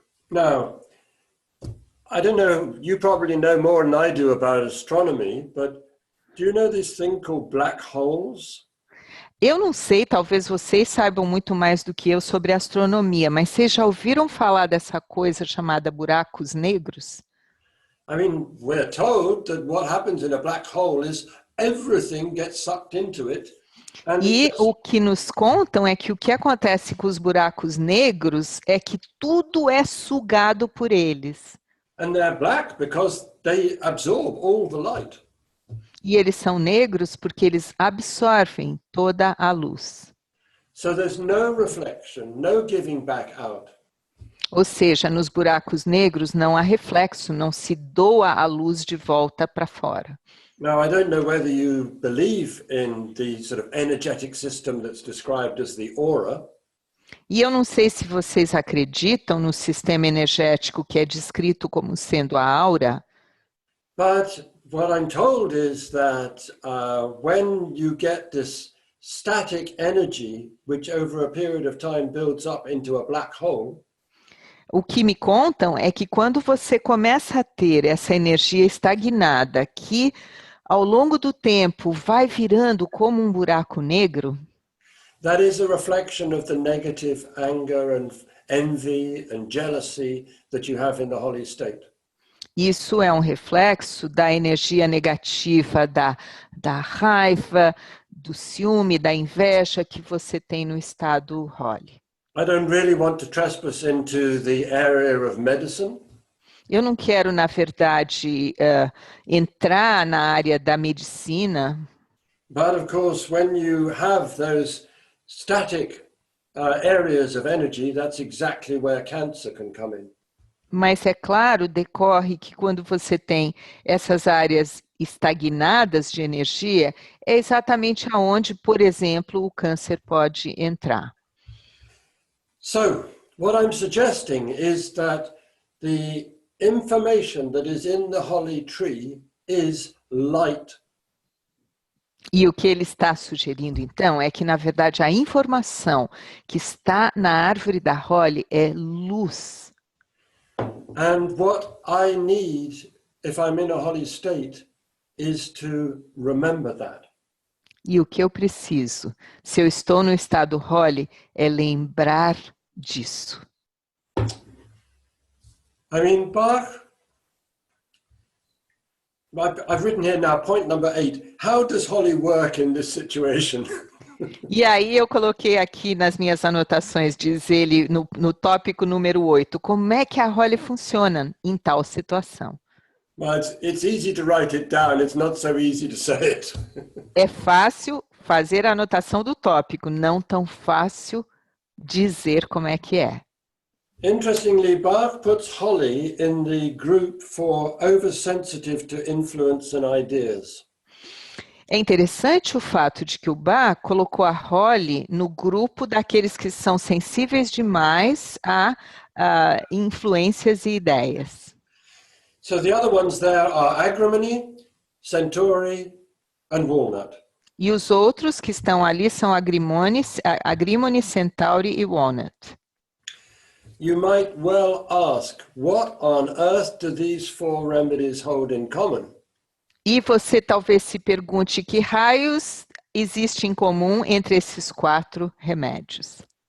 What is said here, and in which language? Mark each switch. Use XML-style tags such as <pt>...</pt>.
<en>Now, I don't know, you probably know more than I do about astronomy, but do you know this thing called black holes?</en> <pt>Eu não sei, talvez vocês saibam muito mais do que eu sobre astronomia, mas vocês já ouviram falar dessa coisa chamada buracos negros?</pt> <en>I mean, we're told that what happens in a black hole is everything gets sucked into it. And</en> <pt>E o que nos contam é que o que acontece com os buracos negros é que tudo é sugado por eles.</pt> <en>and they're black because they absorb all the light.</en> <pt>E eles são negros porque eles absorvem toda a luz.</pt> <en>So there's no reflection, no giving back out.</en> <pt>Ou seja, nos buracos negros não há reflexo, não se doa a luz de volta para fora.</pt> <en>Now, I don't know whether you believe in the sort of energetic system that's described as the aura.</en> <pt>E eu não sei se vocês acreditam no sistema energético que é descrito como sendo a aura,</pt> <en>But what I'm told is that when you get this static energy, which over a period of time builds up into a black hole,</en> <pt>o que me contam é que quando você começa a ter essa energia estagnada, que ao longo do tempo vai virando como um buraco negro,</pt> <en>that is a reflection of the negative anger and envy and jealousy that you have in the holy state.</en> <pt>isso é um reflexo da energia negativa, da raiva, do ciúme, da inveja que você tem no estado holy.</pt> <en>I don't really want to trespass into the area of medicine.</en> <pt>Eu não quero, na verdade, entrar na área da medicina,</pt> <en>But of course, when you have those static areas of energy, that's exactly where cancer can come in.</en> <pt>mas é claro, decorre que quando você tem essas áreas estagnadas de energia, é exatamente aonde, por exemplo, o câncer pode entrar.</pt> <en>So, what I'm suggesting is that the information that is in the holly tree is light.</en> <pt>E o que ele está sugerindo, então, é que, na verdade, a informação que está na árvore da Holly é luz.</pt> <en>And what I need, if I'm in a holy state, is to remember that.</en> <pt>E o que eu preciso, se eu estou no estado Holly, é lembrar disso.</pt> <en>I mean, Bach, I've written here now, point number 8. How does Holly work in this situation?</en> <pt>E aí eu coloquei aqui nas minhas anotações, diz ele no tópico número 8, como é que a Holly funciona em tal situação.</pt> <en>Well, it's easy to write it down, it's not so easy to say it.</en> <pt>É fácil fazer a anotação do tópico, não tão fácil dizer como é que é.</pt> <en>Interestingly, Bach puts Holly in the group for oversensitive to influence and ideas.</en> <pt>É interessante o fato de que o Bach colocou a Holly no grupo daqueles que são sensíveis demais a influências e ideias.</pt> <en>So the other ones there are Agrimony, Centauri, and Walnut.</en> <pt>E os outros que estão ali são Agrimony, Centauri e Walnut.</pt> <en>You might well ask, what on earth do these 4 remedies hold in common?</en> <pt>E você talvez se pergunte que raios existe em comum entre esses 4 remédios.</pt>